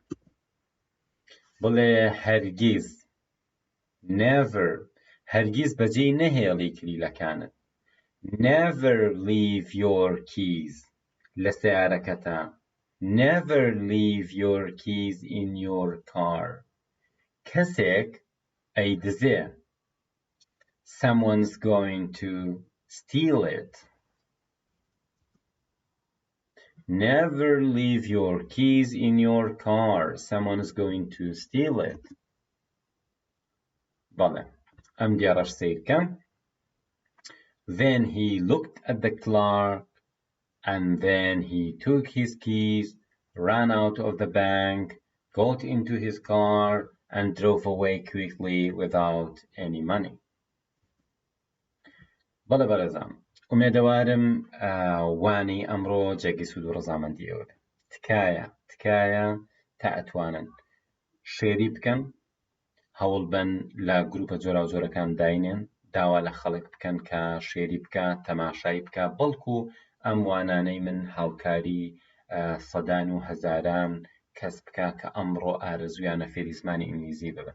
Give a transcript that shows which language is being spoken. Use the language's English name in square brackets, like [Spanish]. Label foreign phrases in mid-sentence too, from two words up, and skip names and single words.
[Central Kurdish] بڵێ هەرگیز. never هەرگیز بەجێی نەهێڵی کلیلەکانت. [English] never leave your keys [Central Kurdish] لە سەیارەکەتە. [English] never leave your keys in your car. [Central Kurdish] کەسێک ئەیدزێ. [English] someone's going to steal it. never leave your keys in your car. someone is going to steal it. [Central Kurdish] بەڵێ ئەم دیارەش سیرکە. [English] then he looked at the clerk and then he took his keys, ran out of the bank, got into his car and drove away quickly without any money. [Central Kurdish] بەڵێ بەڕێزان، ئومێدەوارم وانی ئەمڕۆ جێگەی سوود و ڕەزامەندیەوە بێت. تکایە تا ئەتوانن شێری بکەن، هەوڵ بن لە گروپە جۆراوجۆرەکان داینێن، داوا لە خەڵک بکەن کە شێری بکە، تەماشای بکە، بەڵکو ئەم وانانەی من هاوکاری سەدان و هەزاران کەس بکە کە ئەمڕۆ ئارەزویانە فێری زمانی ئینگلیزی ببن.